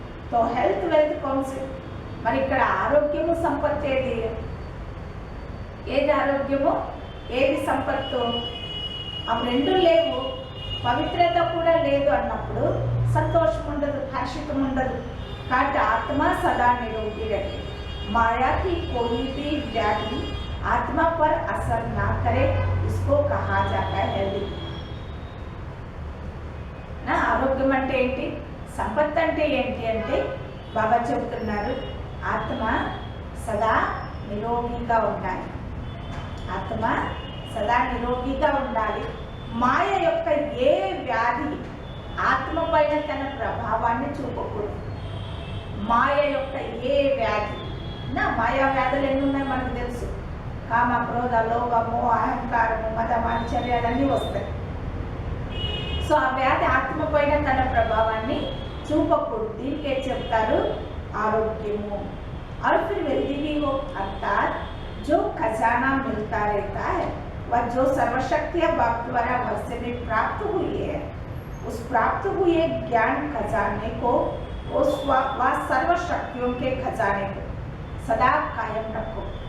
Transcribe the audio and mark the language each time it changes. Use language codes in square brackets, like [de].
[te] తో health wealth council, మరి ఇక్కడ ఆరోగ్యము సంపత్తి ఏది ఆరోగ్యము ఏది సంపత్తు? అవి రెండు లేవు, పవిత్రత కూడా లేదు అన్నప్పుడు సంతోషం ఉండదు, హర్షితం ఉండదు. కాబట్టి [hi] ఆత్మ సదా నిరోగి రहे, माया की कोई भी व्याधि आत्मा पर असर ना करे, इसको कहा जाता है हेल्दी. [te] నా ఆరోగ్యం అంటే ఏంటి, సంపత్తి అంటే ఏంటి అంటే బాబా చెబుతున్నారు, ఆత్మ సదా నిరోగిగా ఉండాలి, ఆత్మ సదా నిరోగిగా ఉండాలి. మాయ యొక్క ఏ వ్యాధి ఆత్మ పైన తన ప్రభావాన్ని చూపకూడదు. మాయ యొక్క ఏ వ్యాధి, నా మాయా వ్యాధులు ఎన్ని ఉన్నాయి మనకు తెలుసు, కామ క్రోధ లోభము అహంకారము మదమాచర్యాలన్నీ వస్తాయి. సో ఆ వ్యాధి ఆత్మ పైన తన ప్రభావాన్ని చూపకూడదు. దీనికే చెప్తారు ఆరోగ్యము. [hi] और फिर वेल्दी भी हो, अर्थात जो खजाना मिलता रहता है वह जो सर्वशक्तियाँ बाप द्वारा वर्षे में प्राप्त हुई है, उस प्राप्त हुए ज्ञान खजाने को, उस वह सर्वशक्तियों के खजाने को सदा कायम रखो.